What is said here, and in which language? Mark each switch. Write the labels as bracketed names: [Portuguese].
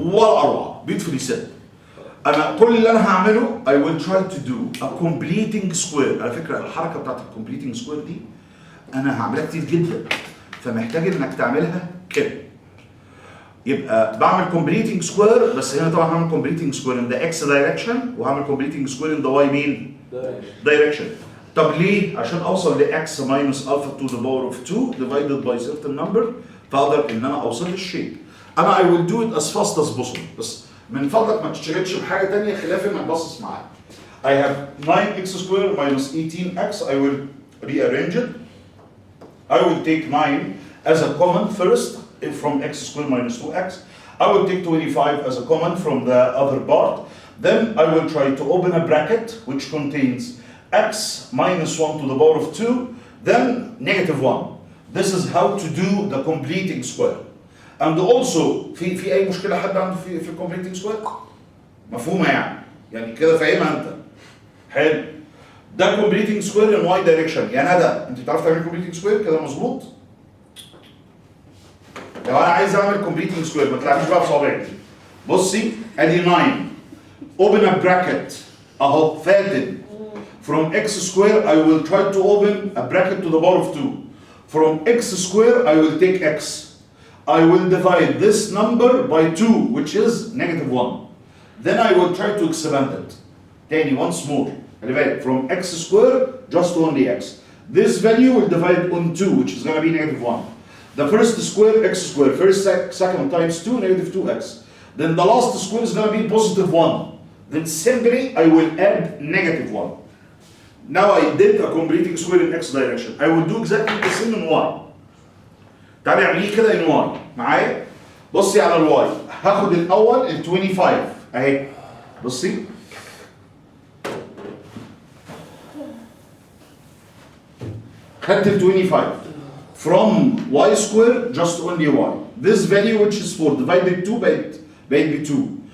[Arabic] ولا اروع [English] beautifully said. [Arabic] انا كل اللي انا هعمله [English] I will try to do a completing square. [Arabic] على فكره الحركه بتاعت completing square دي انا هعملها كتير جدا، فمحتاج انك تعملها كده. يبقى بعمل [English] completing square، [Arabic] بس هنا طبعا هعمل [English] completing square in the x direction [Arabic] وهعمل [English] completing square in the y mean direction. [Arabic] طب ليه؟ عشان اوصل ل [English] x minus alpha to the power of 2 divided by certain number، [Arabic] فاقدر ان انا اوصل للشيء. انا [English] I will do it as fast as possible، [Arabic] بس من فضلك ما تشتغلش بحاجه ثانيه خلاف انك باصص معايا. [English] I have 9x squared minus 18x. I will rearrange it. I will take 9 as a common first from x squared minus 2x. I will take 25 as a common from the other part. Then I will try to open a bracket which contains x minus 1 to the power of 2, then negative 1. This is how to do the completing square. And also [Arabic] في اي مشكله حد عنده في الكومبليتنج سكوير؟ مفهومه يعني كده فاهمها انت؟ حلو. ده [English] Completing square in y direction. [Arabic] يا ندى انت بتعرف تعمل كومبليتنج سكوير كده مظبوط؟ لو انا عايز اعمل كومبليتنج سكوير ما تلعبيش بقى بصوابعك. بصي ادي 9 [English] open a bracket [Arabic] اهو فاتن. [English] From x square I will try to open a bracket to the power of 2. From x square I will take x. I will divide this number by 2, which is negative 1. Then I will try to expand it. Tani, once more. From x square, just only x. This value will divide on 2, which is going to be negative 1. The first square, x square. First, second times 2, negative 2x. Then the last square is going to be positive 1. Then simply, I will add negative 1. Now I did a completing square in x direction. I will do exactly the same in y. [Arabic] تعالي اعمليه كده ان واي معايا. بصي على الواي، هاخد الاول ال 25 اهي. بصي خدت ال [English] 25 from y square just only y. This value which is 4 divided 2 [Arabic] بقت ب 2.